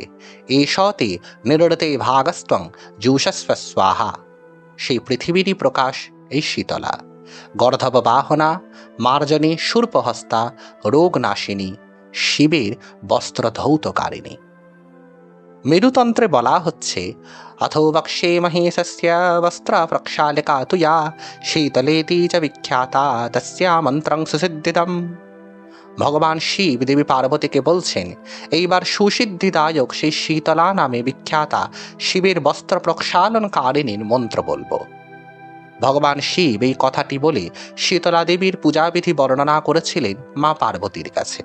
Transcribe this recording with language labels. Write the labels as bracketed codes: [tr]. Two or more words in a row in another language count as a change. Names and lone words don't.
[sa] এষতে নিরৃতে ভাগস্ত্বং জুষস্ব স্বাহা। [bn] সেই পৃথিবীরই প্রকাশ এই শীতলা। গর্ধব বাহনা, মার্জনী, শূর্পহস্তা, রোগনাশিনী, শিবের বস্ত্রধৌতকারিণী। মেরুতন্ত্রে বলা হচ্ছে [sa] अथो वक्षे महेशस्य वस्त्र प्रक्षालिका तु या शीतलेति च विख्याता तस्या मन्त्रं सुसिद्धितम्। [bn] ভগবান শিব দেবী পার্বতীকে বলছেন, এইবার সুসিদ্ধিদায়ক সেই শীতলা নামে বিখ্যাতা শিবের বস্ত্র প্রক্ষালনকারিণীর মন্ত্র বলবো। ভগবান শিব এই কথাটি বলে শীতলা দেবীর পূজাবিধি বর্ণনা করেছিলেন মা পার্বতীর কাছে।